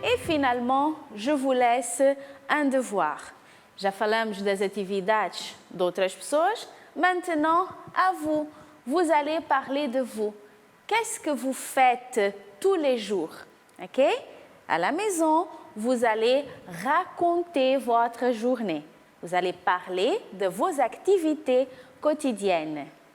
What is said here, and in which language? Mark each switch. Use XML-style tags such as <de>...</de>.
<fr>Finalement, je vous laisse um devoir.</fr> <pt>Já falamos das atividades de outras pessoas.</pt> <fr>Maintenant, à vous. Vous allez parler de vous. Qu'est-ce que vous faites tous les jours? OK? À la maison, vous allez raconter votre journée. Vous allez parler de vos activités quotidiennes.</fr>